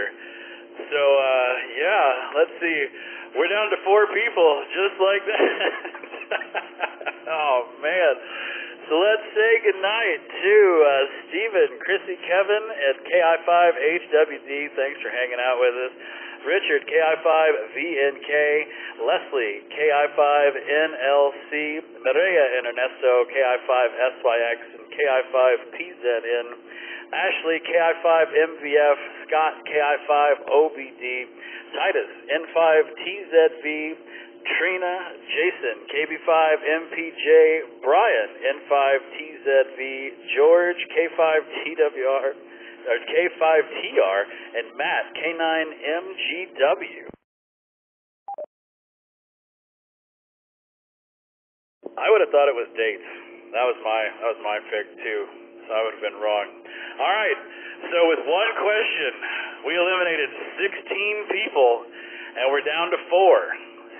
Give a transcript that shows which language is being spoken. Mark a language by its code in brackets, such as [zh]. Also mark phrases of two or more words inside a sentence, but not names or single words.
[en] So, let's see. We're down to 4 people, just like that. Oh, man. So let's say goodnight to Stephen, Chrissy, Kevin at KI5HWD. Thanks for hanging out with us. Richard, KI5VNK. Leslie, KI5NLC. Maria and Ernesto, KI5SYX and KI5PZN. Ashley, KI5MVF. Scott, KI5OBD. Titus, N5TZV. Trina, Jason, KB5MPJ. Brian, N5TZV. George, K5TWR. K5TR, and Matt K9MGW. I would have thought it was dates. That was my pick too. So I would have been wrong. All right. So with one question, we eliminated 16 people, and we're down to 4.